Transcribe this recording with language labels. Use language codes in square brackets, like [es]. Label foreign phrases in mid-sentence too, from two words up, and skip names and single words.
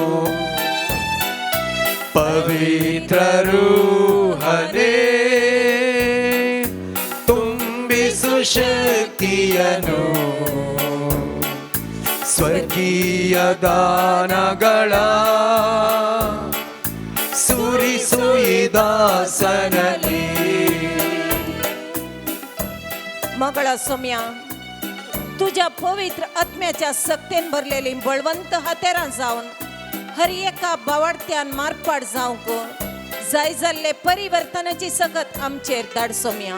[kn] ಪವಿತ್ರ ರೂಹನೇ ತುಂಬಿಸು ಶಕ್ತಿಯನು, ಸ್ವರ್ಗೀಯ ದಾನಗಳ ಸುರಿಸು ಈ ದಾಸನಲ್ಲಿ. [kok] मगळा सोम्या, तुझ्या पवित्र आत्म्याच्या सक्तेन भरलेली बळवंत हातेरां जावन हर एका बावडत्यान मारपाड जावंक जाय जाल्ले परिवर्तनाची सकत आमचेर धाड सोम्या.